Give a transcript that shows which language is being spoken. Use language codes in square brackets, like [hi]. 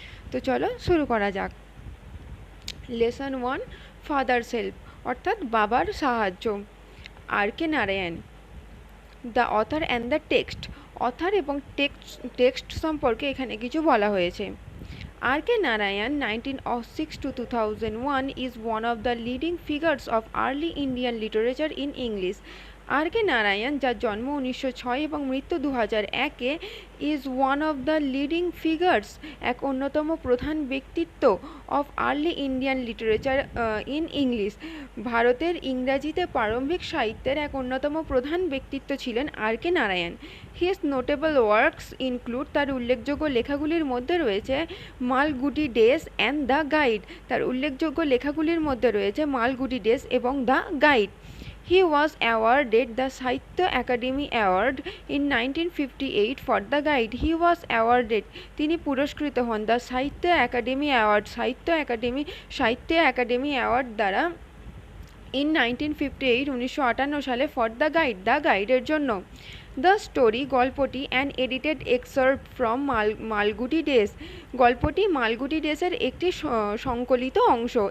[bn] তো চলো শুরু করা যাক। লেসন 1 ফাদার সেলফ অর্থাৎ বাবার সাহায্য। [en] R.K Narayan, the author and the text. [bn] Author এবং টেক্সট সম্পর্কে এখানে কিছু বলা হয়েছে। [en] R.K Narayan, 1906 to 2001, is one of the leading figures of early Indian literature in English. R.K Narayan, [bn] যার জন্ম 1906 এবং মৃত্যু 2001-এ, [en] is one of the leading figures, [bn] এক অন্যতম প্রধান ব্যক্তিত্ব [en] Of early Indian literature in English. [bn] ভারতের ইংরাজিতে প্রারম্ভিক সাহিত্যের এক অন্যতম প্রধান ব্যক্তিত্ব ছিলেন R.K Narayan. [en] his notable works include, [bn] তার উল্লেখযোগ্য লেখাগুলির মধ্যে রয়েছে Malgudi days and the guide. তার উল্লেখযোগ্য লেখাগুলির মধ্যে রয়েছে মালগুডি ডেজ এবং the guide. [en] He was awarded the Sahitya Academy Award in 1958 for the guide. He was awarded, [bn] তিনি পুরস্কৃত হন দ্য সাহিত্য একাডেমি অ্যাওয়ার্ড, সাহিত্য একাডেমি অ্যাওয়ার্ড দ্বারা ইন 1958 1958 সালে [en] for the [bn] গাইডের জন্য। দ্য স্টোরি, গল্পটি, [en] an edited excerpt from [bn] Malgudi days, গল্পটি মালগুডি ডেজের একটি সংকলিত অংশ।